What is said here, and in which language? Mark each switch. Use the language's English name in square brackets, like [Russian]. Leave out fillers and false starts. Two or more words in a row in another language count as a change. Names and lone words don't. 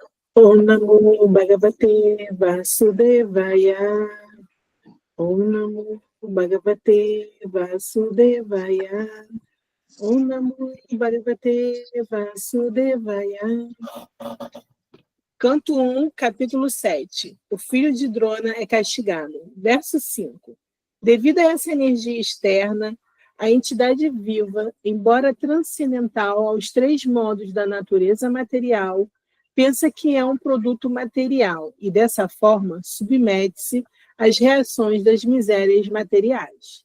[Sanskrit] ॐ नमो भगवते वासुदेवाय. ॐ नमो भगवते वासुदेवाय. ॐ नमो भगवते वासुदेवाय. [Portuguese] Canto 1, capítulo 7. O filho de Drona é castigado. Verso 5. Devido a essa energia externa, a entidade viva, embora transcendental aos três modos da natureza material, pensa que é um produto material e, dessa forma, submete-se às reações das misérias materiais.